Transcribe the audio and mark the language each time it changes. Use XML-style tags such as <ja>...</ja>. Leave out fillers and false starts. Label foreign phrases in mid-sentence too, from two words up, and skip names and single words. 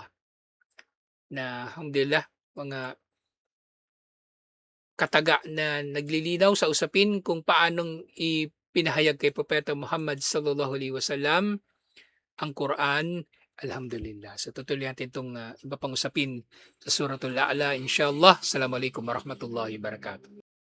<tl>Na alhamdulillah mga kataga na naglilinaw sa usapin kung paanong ipinahayag kay Propeta Muhammad</tl> <ar>صلى الله عليه وسلم</ar> <tl>ang Quran. Alhamdulillah. So tutuloy natin itong iba pang usapin sa Suratul A'la inshallah.</tl> <ar>السلام عليكم ورحمة الله وبركاته.</ar>